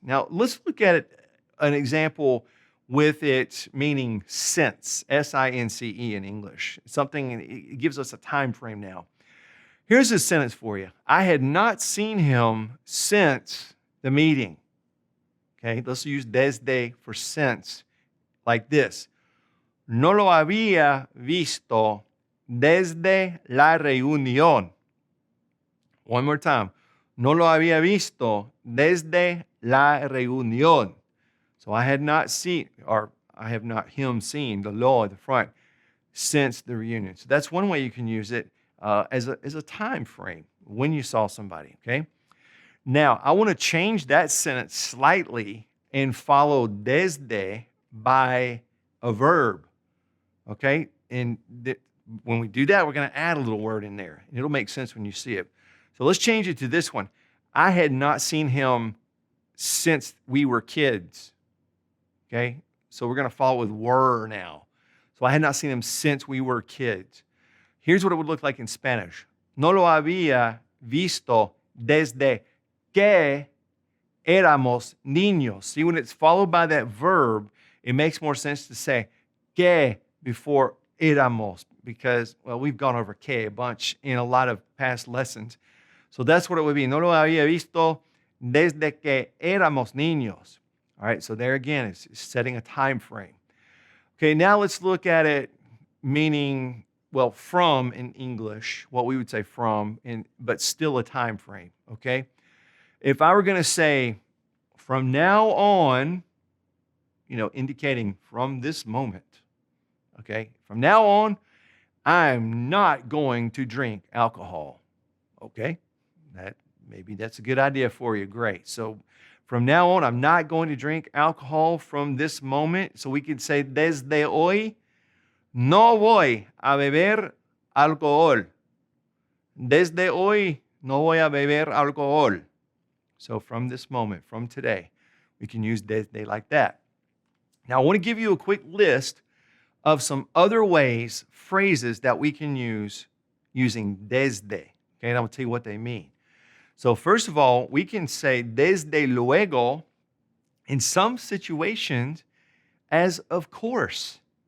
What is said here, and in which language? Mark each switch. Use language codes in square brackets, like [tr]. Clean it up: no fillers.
[en] Now, let's look at it, an example with it meaning since, S-I-N-C-E in English. Something, it gives us a time frame now. Here's a sentence for you. I had not seen him since the meeting. Okay, let's use desde for since like this. [es] No lo había visto desde la reunión. [en] One more time. [es] No lo había visto desde la reunión. [en] So I had not seen, or I have not him seen, the lo at the front, since the reunion. So that's one way you can use it as a time frame when you saw somebody, okay? Now, I want to change that sentence slightly and follow desde by a verb, okay? And when we do that, we're going to add a little word in there. And it'll make sense when you see it. So let's change it to this one. I had not seen him since we were kids. Okay? So we're going to follow with were now. So I had not seen him since we were kids. Here's what it would look like in Spanish. [es] No lo había visto desde que éramos niños. [en] See, when it's followed by that verb, it makes more sense to say que before éramos, because, well, we've gone over que a bunch in a lot of past lessons. So that's what it would be. [es] No lo había visto desde que éramos niños. [en] All right, so there again, it's setting a time frame. Okay, now let's look at it meaning, well, from in English, what we would say from, but still a time frame, okay? If I were going to say, from now on, indicating from this moment, okay? From now on, I'm not going to drink alcohol, okay? Maybe that's a good idea for you. Great. So From now on, I'm not going to drink alcohol from this moment. [es] So we can say, desde hoy, no voy a beber alcohol. Desde hoy, no voy a beber alcohol. [en] So from this moment, from today, we can use desde like that. Now, I want to give you a quick list of some other ways, phrases that we can use using desde. Okay, and I'm going to tell you what they mean. So first of all, we can say [es] desde luego [en] in some situations as of course.